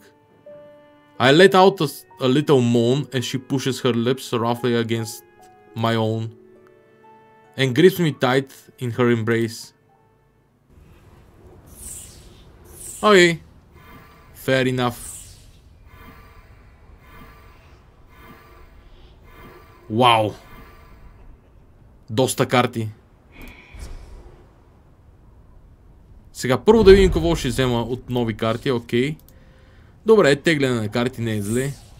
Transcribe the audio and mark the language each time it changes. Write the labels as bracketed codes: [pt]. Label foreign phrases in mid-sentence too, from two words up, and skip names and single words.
[en] I let out a little moan as she pushes her lips roughly against my own. And grips me tight in her embrace. Okay. Fair enough. Вау! [bg] Доста карти. Сега първо да видим какво ще взема от нови карти, окей. Добре, тегляне на карти не е зле.